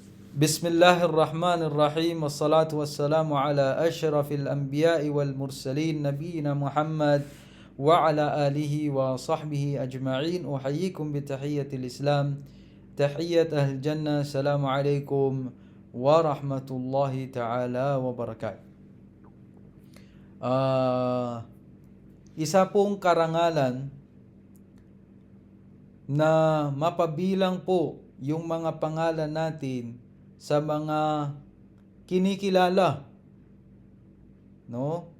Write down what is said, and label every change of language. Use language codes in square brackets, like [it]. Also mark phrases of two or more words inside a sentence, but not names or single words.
[ar] بسم الله الرحمن الرحيم والصلاة والسلام على أشرف الأنبياء والمرسلين نبينا محمد وعلى آله وصحبه أجمعين. نحييكم بتحية الإسلام تحية أهل الجنة. السلام عليكم ورحمة الله تعالى وبركاته. [tl] Isa pong karangalan na mapabilang po yung mga pangalan natin sa mga kinikilala, no?